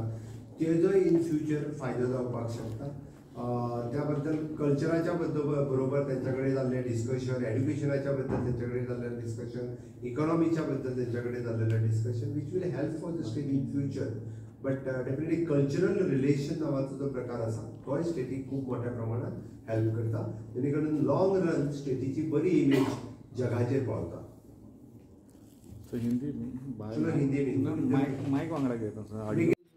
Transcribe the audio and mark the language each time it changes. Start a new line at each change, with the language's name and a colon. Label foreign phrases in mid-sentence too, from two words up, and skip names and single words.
Konkani: तेजोय
English: in future
Konkani: फायदो जावपाक शकता त्या बद्दल कल्चराच्या बरोबर त्यांच्याकडे जाल्लें डिस्कशन एड्युकेशनाच्या बद्दल त्यांच्याकडे जाल्लें डिस्कशन इकॉनॉमीच्या बद्दल त्यांच्याकडे जाल्लें डिस्कशन
English: which will help for the state in future but definitely cultural relation
Konkani: नावाचो जो प्रकार आसा तोय स्टेटीक खूब मोठ्या प्रमाणात हेल्प करता जेणे करून
English: long run
Konkani: स्टेटीची बरी इमेज जगाचेर पावता
Hindi: तो हिंदी चलो हिंदी में
Konkani: माइक माइक वांगडा घेता सर